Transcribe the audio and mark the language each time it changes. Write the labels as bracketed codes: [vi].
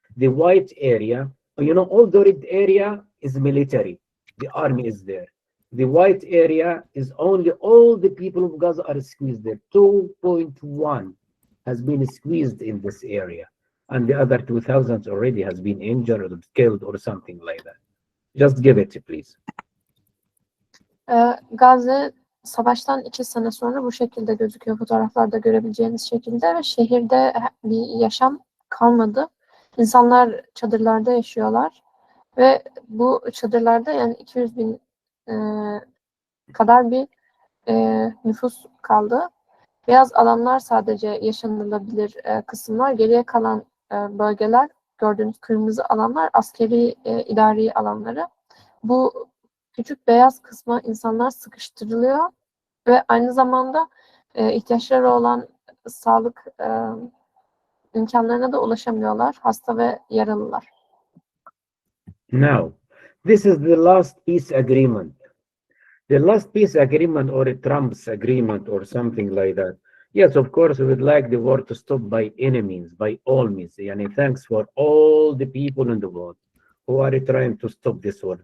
[en] The white area, you know, all the red area is military. The army is there. The white area is only all the people of Gaza are squeezed there. 2.1 has been squeezed in this area. And the other 2,000 already has been injured or killed or something like that. Just give it, please. [tr] Gazze savaştan 2 sene sonra bu şekilde gözüküyor, fotoğraflarda görebileceğiniz şekilde ve şehirde bir yaşam kalmadı. İnsanlar çadırlarda yaşıyorlar ve bu çadırlarda yani 200 bin kadar bir nüfus kaldı. Beyaz alanlar sadece yaşanılabilir kısımlar. Geriye kalan bölgeler, gördüğünüz kırmızı alanlar askeri idari alanları. Bu küçük beyaz kısma insanlar sıkıştırılıyor ve aynı zamanda ihtiyaçları olan sağlık imkanlarına da ulaşamıyorlar, hasta ve yaralılar. [en] Now, this is the last peace agreement. The last peace agreement or a Trump's agreement or something like that. Yes, of course, we would like the war to stop by any means, by all means. And thanks for all the people in the world who are trying to stop this war.